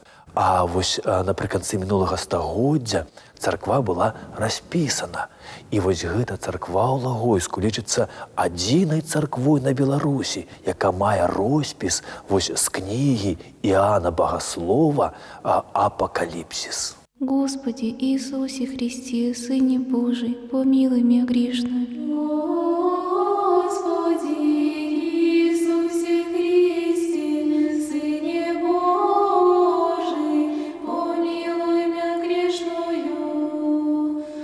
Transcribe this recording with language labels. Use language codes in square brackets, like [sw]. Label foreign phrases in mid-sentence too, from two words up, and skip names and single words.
[be] А вось напрыканцы мінулага стагоддзя царква была распісана. І вось гэта царква ў Лагойску лічыцца адзінай царквой на Беларусі, яка мае роспіс вось з кнігі Іоанна Багаслова «Апокалипсис». [ru] Господи Иисусе Христе, Сыне Божий, помилуй меня грешную. Господи Иисусе Христе, Сыне Божий, помилуй меня грешную.